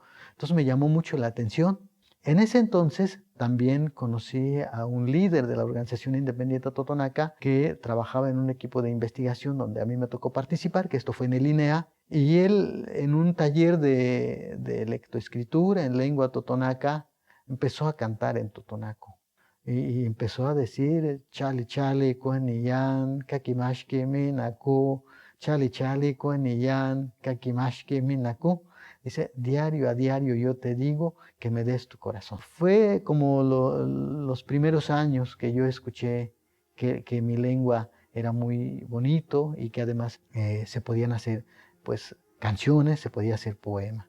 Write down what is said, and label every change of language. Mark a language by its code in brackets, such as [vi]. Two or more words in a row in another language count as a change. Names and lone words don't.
[es] Entonces me llamó mucho la atención. En ese entonces también conocí a un líder de la Organización Independiente Totonaca que trabajaba en un equipo de investigación donde a mí me tocó participar, que esto fue en el INEA, y él en un taller de lectoescritura en lengua totonaca empezó a cantar en totonaco y empezó a decir [top] chale chale kuaniyan kakimashke minaku, chale chale kuaniyan kakimashke minaku. [es] Dice, diario a diario yo te digo que me des tu corazón. Fue como los primeros años que yo escuché que mi lengua era muy bonito y que además se podían hacer pues canciones, se podía hacer poema.